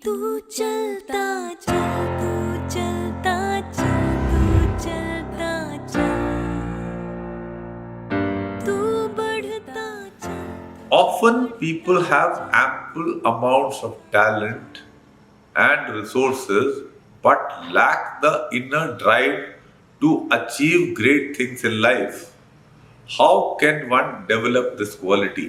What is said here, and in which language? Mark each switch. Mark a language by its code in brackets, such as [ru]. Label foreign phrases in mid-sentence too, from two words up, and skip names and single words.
[hi] तू चलता चल, तू चलता चल, तू चलता चल, तू बढ़ता चल. [en] Often people have ample amounts of talent and resources but lack the inner drive to achieve great things in life. How can one develop this quality?